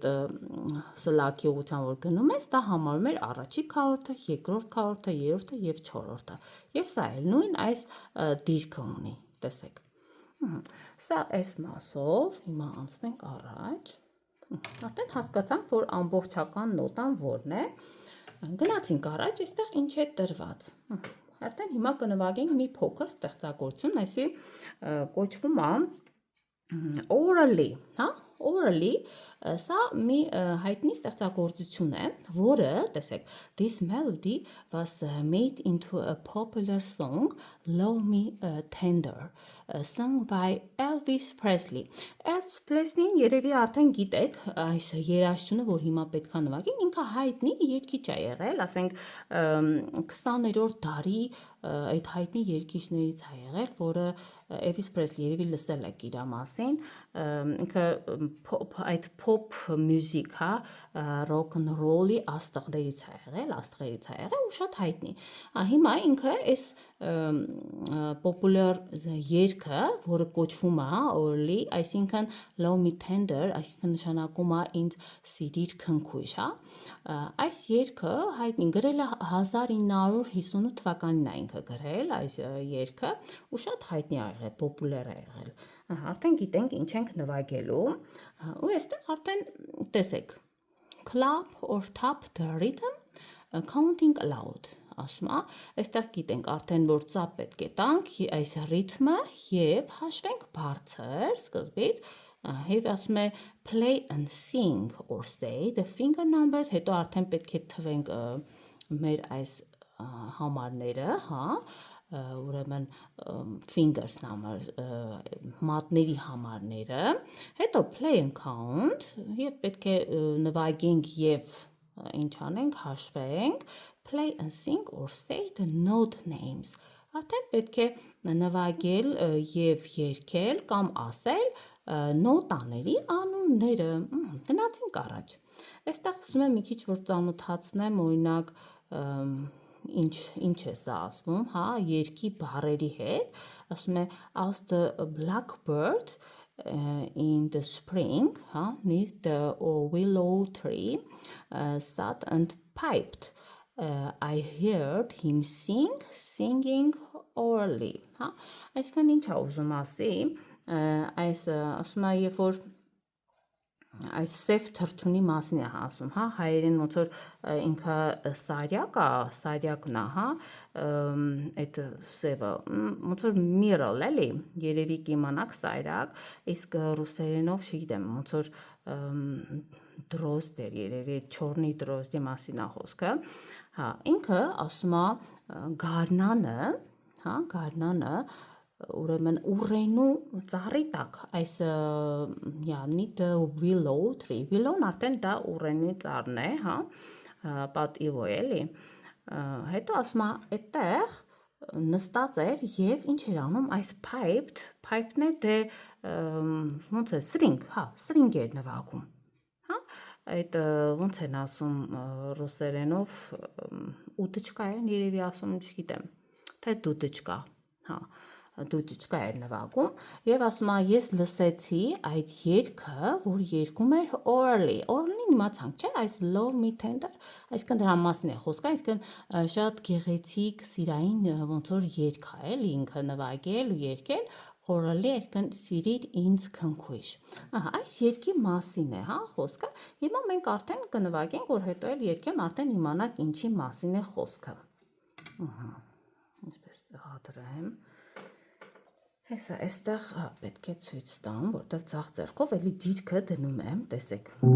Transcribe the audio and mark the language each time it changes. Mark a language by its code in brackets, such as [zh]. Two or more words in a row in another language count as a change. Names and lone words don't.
[hy] սլաքի ուղղությամբ որ գնում ես, դա համարում էր առաջի քառորդը, երկրորդ քառորդը, երրորդը և չորրորդը և սա էլ նույն այս դիրքը ունի, տեսեք, սա այս մասով, հիմա անցնենք առաջ, արդեն հասկացանք, որ ամբողջական նոտան որն է, գնացինք առաջ, այստեղ ինչ է տրված, արդեն հիմա կնվագենք մի փոքր ստեղծագործություն, այսի կոչվում է orally, հա, orally, սա մի հայտնի ստեղծագործություն է, որը, տեսեք, [en] this melody was made into a popular song, Love Me Tender, sung by Elvis Presley. [hy] Elvis Presley-ին երևի արդեն գիտեք այս երաժշտությունը, որ հիմա պետք է նվագենք, ինքը հայտնի երգիչ է եղել, ասենք 20-րդ դարի այդ հայտնի երգիչներից է եղել, որը Elvis Presley երևի լսել եք իր մասին, ինքը այդ [en] pop music, [hy] հա, [en] rock and roll-ի [hy] աստղներից է եղել ու շատ հայտնի, հիմա ինքը այս popular երգը, որը կոչվում է orally, այսինքն Love Me Tender, այսինքն նշանակում է ինձ սիրիր քնքույժ, հա, այս երգը հայտնի գրել է 1958 թվականին է ինքը գրել այս երգը ու շատ հայտնի է եղել, պոպուլյար է եղել, արդեն գիտենք ինչ ենք նվագելու ու այստեղ արդեն տեսեք [en] clap or tap the rhythm counting aloud [hy] ասում է, այստեղ գիտենք արդեն որ ծափ պետք է տանք այս ռիթմը և հաշվենք բարձր սկզբից և ասում է [en] play and sing or say the finger numbers, [hy] հետո արդեն պետք է թվենք մեր այս համարները, հա, ուրեմն fingers number, մատների համարները, հետո [en] play and count, [hy] և պետք է նվագենք և ինչ անենք, հաշվենք, [en] play and sing or say the note names, [hy] արդեն պետք է նվագել և երգել կամ ասել նոտաների անունները, գնացինք առաջ, այստեղ ուզում եմ մի քիչ որ ծանոթացնեմ օրինակ ինչ է սա ասվում, հա, երգի բառերի հետ, ասում է [en] as the blackbird in the spring, [hy] հա, [en] neath the willow tree sat and piped, I heard him singing orally, [hy] հա, այսքան ինչ է ուզում ասի, այս ասում է, երբ որ այս սև թռչունի մասին է ասում, հա, հայերեն ոնց որ ինքը սարյակն է, հա, այդ սևը, ոնց որ mirror, էլի, երևի կիմանաք սարյակ, իսկ ռուսերենով չգիտեմ, ոնց որ դրոզդ էր, երևի [ru] черный дрозд [hy] մասին է խոսքը, հա, ինքը ասում է գարնանը, հա, գարնանը, ուրեմն ուռենու ծառի տակ այս յանի [en] the willow tree, [hy] willow-ն արդեն դա ուռենի ծառն է, հա, պատիվ է, էլի, հետո ասում է այդտեղ նստած էր եւ ինչ էր անում այս pipe-ն է դե ոնց է string, հա, string էր նվագում, հա, այդ ոնց են ասում ռուսերենով ուտչկա են երևի ասում, չգիտեմ, թե դուդչկա, հա, դուդչկա էր նվագում եւ ասում է ես լսեցի այդ երգը, որ երգում էր orally-ին իմացանք, չէ, այս love me tender, այսինքն դրա մասին է խոսքը, այսինքն շատ գեղեցիկ սիրային ոնց որ երգ է, էլի ինքը նվագել ու երգել orally, այսինքն սիրիր ինձ քնքույշ, ահա, այս երգի մասին է, հա, խոսքը, հիմա մենք արդեն կնվագենք, որ հետո էլ երգեմ, արդեն իմանանք ինչի մասին է խոսքը, ահա, այսպես հադրեմ, հեսա, այստեղ պետք է ցույց տամ, որտեղ ցախ ձեռքով էլի դիրքը դնում եմ, տեսեք,